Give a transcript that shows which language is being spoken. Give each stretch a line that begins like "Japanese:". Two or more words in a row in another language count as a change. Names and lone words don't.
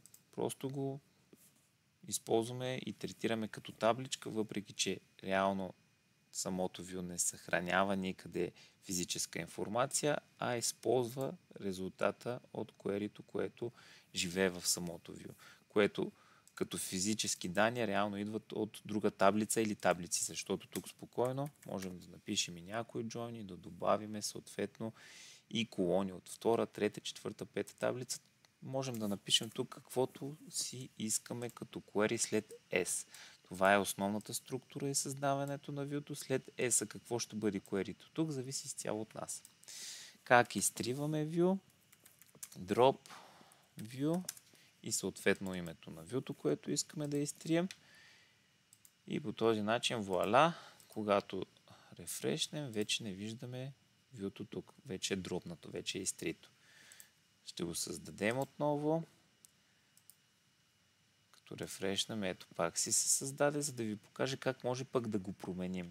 Bulgarian: Просто го използваме и третираме като табличка, въпреки че реално самото view не съхранява никъде физическа информация, а използва резултата от query-то, което живее в самото view, което като физически данни реално идват от друга таблица или таблици, защото тук спокойно можем да напишем и някои джойни, да добавиме съответно и колони от втора, трета, четвърта, пета таблица. Можем да напишем тук каквото си искаме като query след S. Това е основната структура и създаването на view-то. След S какво ще бъде query-то? Тук зависи изцяло от нас. Как изтриваме view,
English: drop view
Bulgarian: и съответно името на view-то, което искаме да изтрием. И по този начин, вуаля, когато рефрешнем, вече не виждаме view-то тук. Вече е дропнато, вече е изтрито. Ще го създадем отново. Като рефрешнем, ето пак си се създаде, за да ви покажа как може пък да го променим.